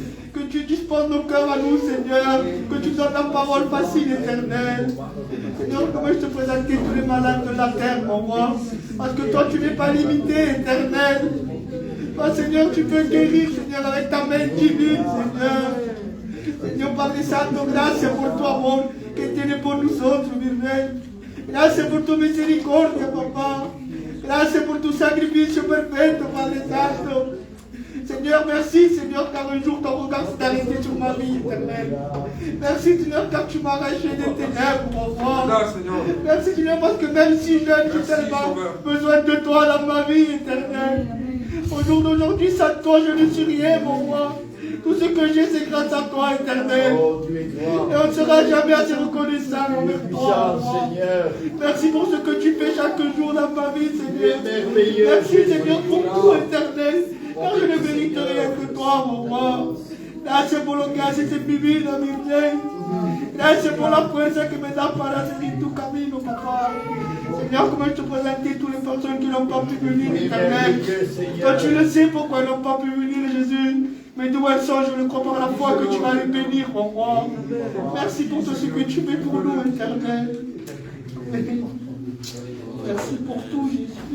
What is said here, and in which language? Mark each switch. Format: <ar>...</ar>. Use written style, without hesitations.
<fr>Que tu disposes nos cœurs à nous, Seigneur. Que tu donnes ta parole facile, éternelle. Seigneur, comment je te présente tous les malades de la terre, mon roi. Parce que toi, tu n'es pas limité, éternel. Toi, Seigneur, tu peux guérir, Seigneur, avec ta main divine, Seigneur.</fr> <es>Seigneur, Padre Santo, gracias por tu amor que tienes por nosotros, mi Rey. Gracias por tu misericordia, papá. Gracias por tu sacrificio perfecto, Padre Santo.</es> <fr>Seigneur, merci, Seigneur, car un jour ton regard s'est arrêté sur ma vie éternelle. Merci, Seigneur, car tu m'as arraché des ténèbres, mon roi. Merci, Seigneur, parce que même si jeune, j'ai tellement besoin de toi dans ma vie éternelle. Au jour d'aujourd'hui, sans toi, je ne suis rien, mon roi. Tout ce que j'ai, c'est grâce à toi, éternel. Et on ne sera jamais assez reconnaissant envers toi. Merci pour ce que tu fais chaque jour dans ma vie, Seigneur. Merci, Seigneur, pour tout, éternel. Car je ne mérite rien que toi, mon roi.</fr> <es>Gracias por lo que haces en mi vida, mi Rey. Gracias por la fuerza que me da para seguir tu camino, papá.</es> <fr>Seigneur, comment je te présentais toutes les personnes qui n'ont pas pu venir, éternel. Seigneur. Toi, tu le sais pourquoi elles n'ont pas pu venir, Jésus. Mais d'où elles sont, je le crois par la foi que tu vas les bénir, mon roi. Merci pour tout ce que tu fais pour nous, éternel. Merci pour tout, Jésus.</fr>